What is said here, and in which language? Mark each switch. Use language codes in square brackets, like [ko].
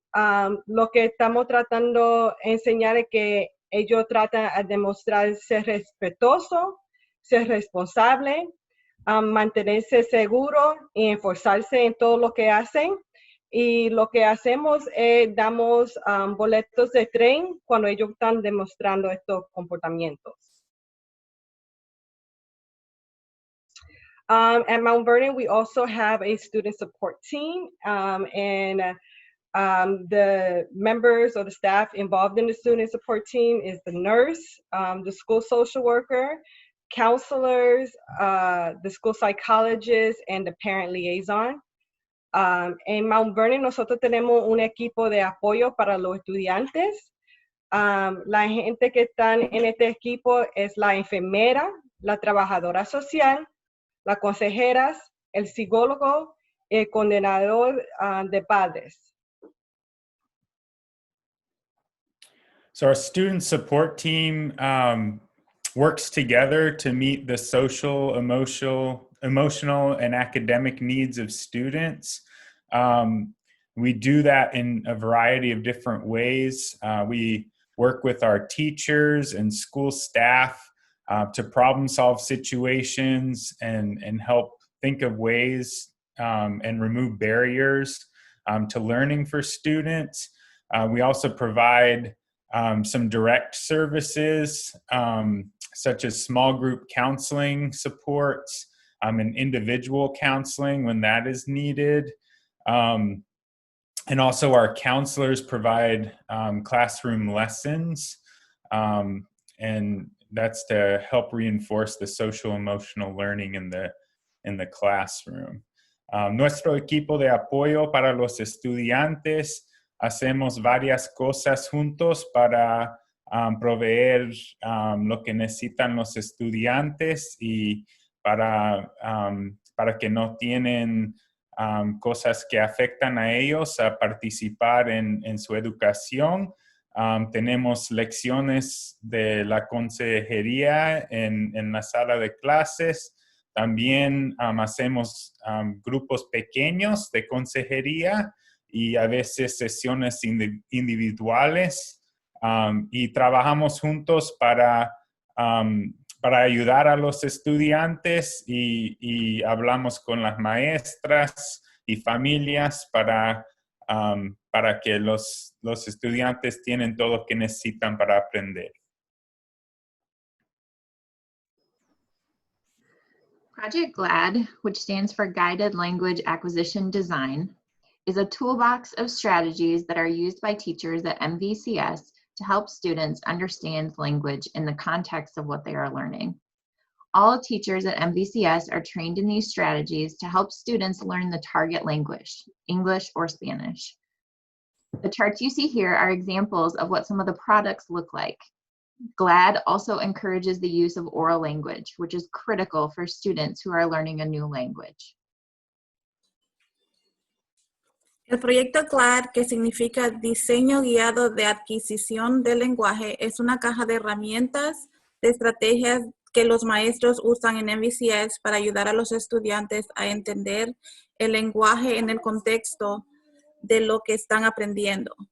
[es] Lo que estamos tratando de enseñar es que ellos tratan de demostrar ser respetuoso, ser responsable, mantenerse seguro y esforzarse en todo lo que hacen. Y lo que hacemos es damos boletos de tren cuando ellos están demostrando estos comportamientos. [en] At Mount Vernon, we also have a student support team, and the members or the staff involved in the student support team is the nurse, the school social worker, counselors, the school psychologist, and the parent liaison. [es] En Mount Vernon nosotros tenemos un equipo de apoyo para los estudiantes. La gente que están en este equipo es la enfermera, la trabajadora social, las consejeras, el psicólogo, el coordinador de padres. [en] So our student support team works together to meet the social, emotional, and academic needs of students. We do that in a variety of different ways. We work with our teachers and school staff to problem solve situations and help think of ways and remove barriers to learning for students. We also provide some direct services such as small group counseling supports and individual counseling when that is needed. And also our counselors provide classroom lessons, and that's to help reinforce the social emotional learning in the classroom. [es] Nuestro equipo de apoyo para los estudiantes hacemos varias cosas juntos para proveer lo que necesitan los estudiantes y para que no tienen cosas que afectan a ellos a participar en su educación. Tenemos lecciones de la consejería en la sala de clases. También hacemos grupos pequeños de consejería y a veces sesiones individuales. Y trabajamos juntos para ayudar a los estudiantes y hablamos con las maestras y familias para para que los estudiantes tienen todo lo que necesitan para aprender. [en] Project GLAD, which stands for Guided Language Acquisition Design, is a toolbox of strategies that are used by teachers at MVCS to help students understand language in the context of what they are learning. All teachers at MVCS are trained in these strategies to help students learn the target language, English or Spanish. The charts you see here are examples of what some of the products look like. GLAD also encourages the use of oral language, which is critical for students who are learning a new language. [es] El proyecto GLAD, que significa Diseño Guiado de Adquisición del Lenguaje, es una caja de herramientas, de estrategias que los maestros usan en MVCS para ayudar a los estudiantes a entender el lenguaje en el contexto de lo que están aprendiendo.